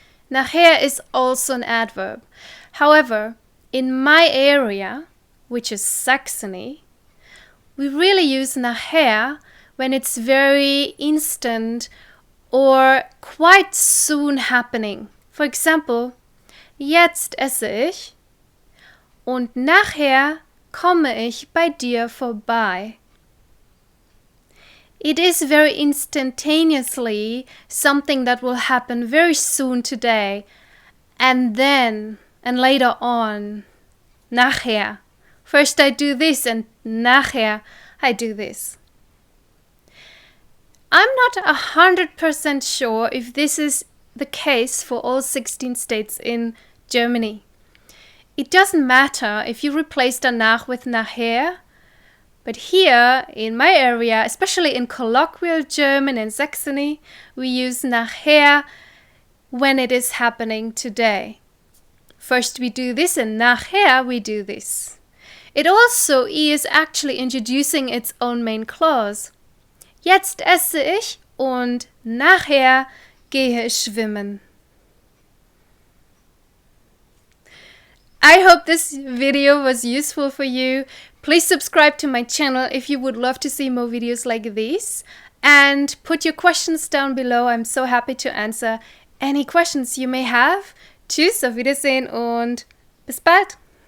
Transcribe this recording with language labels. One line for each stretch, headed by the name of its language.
English: Nachher is also an adverb. However, in my area, which is Saxony, we really use nachher when it's very instant or quite soon happening.
German: For example, jetzt esse ich und nachher komme ich bei dir vorbei.
English: It is very instantaneously something that will happen very soon today and then and later on. Nachher. First I do this and nachher I do this. I'm not 100% sure if this is the case for all 16 states in Germany. It doesn't matter if you replace danach with nachher, but here in my area, especially in colloquial German in Saxony, we use nachher when it is happening today. First we do this and nachher we do this. It also is actually introducing its own main clause.
German: Jetzt esse ich und nachher gehe ich schwimmen.
English: I hope this video was useful for you. Please subscribe to my channel if you would love to see more videos like this. And put your questions down below. I'm so happy to answer any questions you may have.
German: Tschüss, auf Wiedersehen und bis bald.